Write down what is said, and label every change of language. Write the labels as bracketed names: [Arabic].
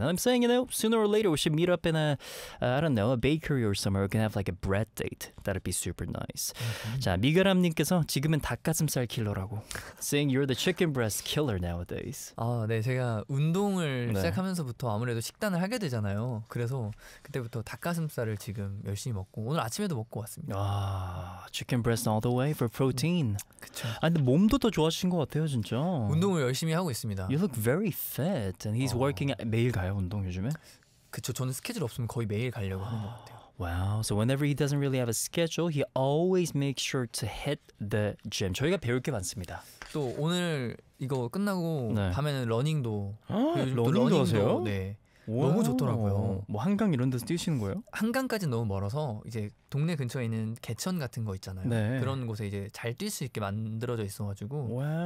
[English] And I'm saying, you know, sooner or later we should meet up in a, I don't know, a bakery or somewhere. We can have like a bread date. That'd be super nice. Mm-hmm. [Korean] 자, 미가람님께서 지금은 닭가슴살 킬러라고. [English] Saying you're the chicken breast killer nowadays. [Korean] 아, 네, 제가 운동을 네. 시작하면서부터 아무래도 식단을 하게 되잖아요. 그래서 그때부터 닭가슴살을 지금 열심히 먹고 오늘 아침에도 먹고 왔습니다. [English] 아, chicken breast all the way for protein. [Korean] 그쵸. 아, 근데 몸도 더 좋아하신 것 같아요, 진짜. 운동을 열심히 하고 있습니다. [English] You look very fit, and he's working out. [Korean] 매일 가요, 운동 요즘에? 그쵸, 저는 스케줄 없으면 거의 매일 가려고 하는 것 같아요. [English] Wow, so whenever he doesn't really have a schedule, he always makes sure to hit the gym. [Korean] 저희가 배울 게 많습니다. 또 오늘 이거 끝나고 네. 밤에는 러닝도. 러닝도 하세요? 네. 와우. 너무 좋더라고요. 뭐 한강 이런 데서 뛰시는 거예요? 한강까지는 너무 멀어서 이제 동네 근처에 있는 개천 같은 거 있잖아요. 네. 그런 곳에 이제 잘 뛸 수 있게 만들어져 있어가지고 와우.